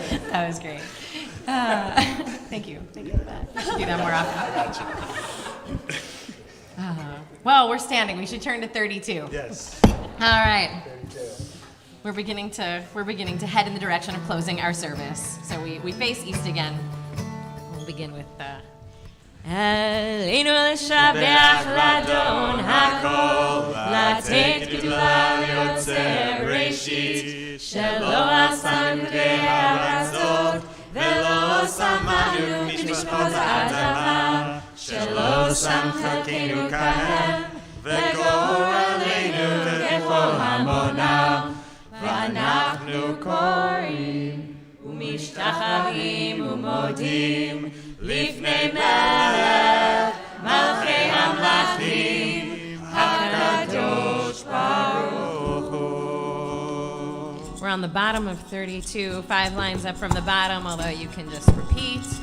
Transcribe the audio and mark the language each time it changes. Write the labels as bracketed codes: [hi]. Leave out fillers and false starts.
[en] That was great. Thank you. Thank you for that. We should do that more often. Well, we're standing. We should turn to 32. Yes. All right. 32. We're beginning to head in the direction of closing our service. So we face east again. We'll begin with [he] Aleinu l'shabeach l'Adon hakol, לתת גדולה ליוצר ראשית, שלא עשנו בארצות, ולא שמנו במשפחות האדמה, שלא שם חלקנו כהם, וגורלנו ככל המונם, ואנחנו קוראים ומשתחווים ומודים לפני מלך מלכי המלכים הקדוש ברוך הוא. [en] We're on the bottom of 32, 5 lines up from the bottom, although you can just repeat.